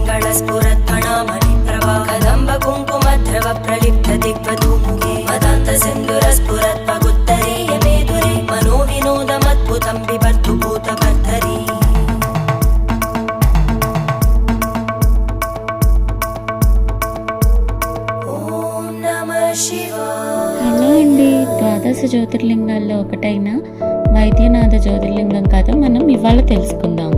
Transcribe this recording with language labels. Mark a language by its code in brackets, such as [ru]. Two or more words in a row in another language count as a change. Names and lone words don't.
[sa] स्फुरत्फणामणि प्रभा कदम्ब कुङ्कुमद्रव प्रलिप्त दिग्वधूमुखे मदान्त सिन्धुरस्फुरत्पगुत्तरीय मेदुरे मनोविनोदमद्भुतं बिभर्तु भूतभर्तरी ॐ नमः शिवाय. [te] హలో అండి, ద్వాదశ జ్యోతిర్లింగాల్లో ఒకటైన వైద్యనాథ జ్యోతిర్లింగం కథ మనం ఇవాళ తెలుసుకుందాం.